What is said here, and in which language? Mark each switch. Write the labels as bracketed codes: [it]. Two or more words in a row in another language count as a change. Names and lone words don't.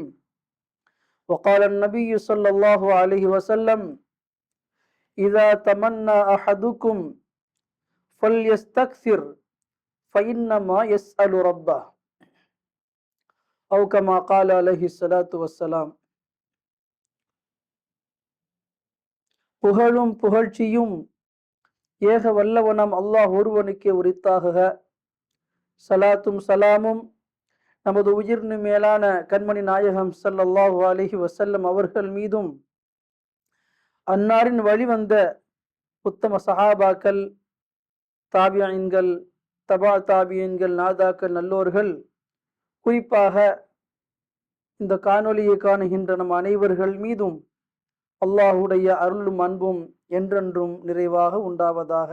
[ar] وقال النبي صلى الله عليه وسلم: إذا تمنى أحدكم فليستكثر فإنما يسأل ربه، أو كما قال عليه الصلاة والسلام. [ta] புகழும் புகழ்ச்சியும் ஏக வல்லவனம் அல்லாஹ் ஒருவனுக்கே உரித்தாகுக. சலாத்தும் சலாமும் நமது உயிர்னு மேலான கண்மணி நாயகம் [ar] صلى الله عليه وسلم [ta] அவர்கள் மீதும், அன்னாரின் வழிவந்த உத்தம சஹாபாக்கள், தாபியீன்கள், தபா தாபியீன்கள், நாதாக்கள், நல்லோர்கள், குறிப்பாக இந்த காணொலியை காணுகின்ற நம் அனைவர்கள் மீதும் அல்லாஹுடைய அருளும் அன்பும் என்றென்றும் நிறைவாக உண்டாவதாக.